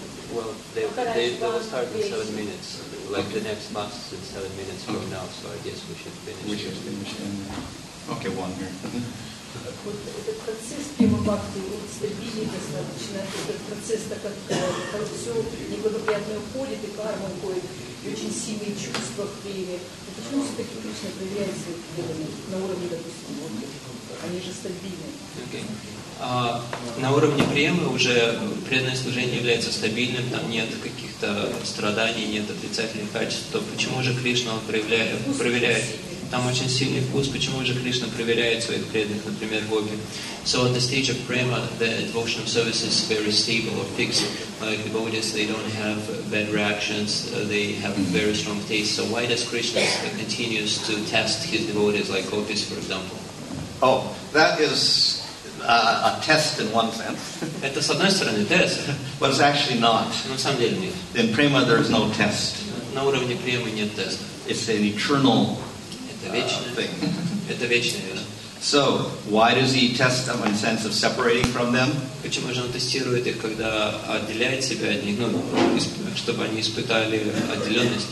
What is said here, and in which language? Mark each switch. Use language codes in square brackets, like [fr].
[en] Well, they will start in 7 minutes. Like the next class is in 7 minutes from now, so I guess we should finish. We should finish. Okay, one here. [ru] Вот этот процесс према-бхакти, он стабильный достаточно. Этот процесс, так как все неблагоприятное уходит, и карма уходит, и очень сильные чувства в преме. Но почему все-таки Кришна проверяет своих преданных на уровне, допустим, они же стабильны? [en] Okay. [ru] На уровне премы уже преданное служение является стабильным, там нет каких-то страданий, нет отрицательных качеств, то почему же Кришна он проверяет? Там очень сильный вкус. Почему же Кришна проверяет своих преданных, например, гопи? [en] So at the stage of prema, the devotional service is very stable or fixed. Like devotees, they don't have bad reactions. They have very strong taste. So why does Krishna continues to test his devotees, like gopis, for example? Oh, that is a test in one sense. [ru] Это с одной стороны тест, [en] But it's actually not. [ru] но на самом деле нет. [en] In prema, there is no test. [ru] На уровне премы нет теста. [en] It's an eternal [ru] Это вечное. [en] thing. [ru] Это вечная вещь. [en] So, why does he test them in the sense of separating from them? [ru] Почему же он тестирует их, когда отделяет себя от них, чтобы они испытали отделенность?